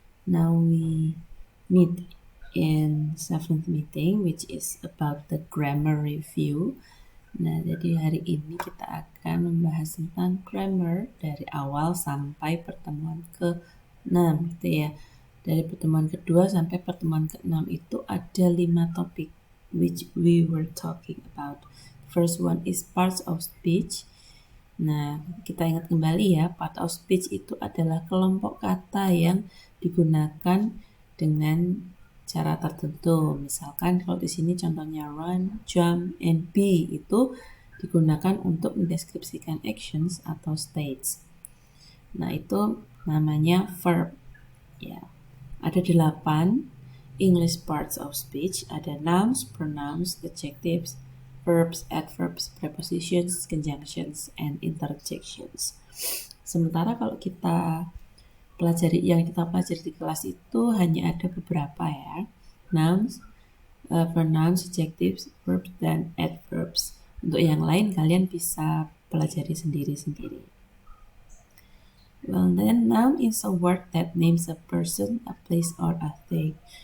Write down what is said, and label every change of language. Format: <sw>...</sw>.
<en>Now we meet in seventh meeting which is about the grammar review.</en> <id>Nah, jadi hari ini kita akan membahas tentang grammar dari awal sampai pertemuan ke-6 gitu ya. Dari pertemuan kedua sampai pertemuan ke-6 itu ada 5 topik</id> <en>which we were talking about. First one is parts of speech.</en> <id>Nah, kita ingat kembali ya, part of speech itu adalah kelompok kata yang digunakan dengan cara tertentu. Misalkan kalau di sini contohnya run, jump, and be itu digunakan untuk mendeskripsikan actions atau states. Nah, itu namanya verb. Ya. Ada</id> <en>8 English parts of speech, ada nouns, pronouns, adjectives, verbs, adverbs, prepositions, conjunctions, and interjections.</en> <id>Sementara kalau kita yang kita pelajari di kelas itu hanya ada beberapa ya.</id> <en>Nouns, pronouns, adjectives, verbs, dan adverbs.</en> <id>Untuk yang lain kalian bisa pelajari sendiri-sendiri.</id> <en>Well, then noun is a word that names a person, a place, or a thing.</en>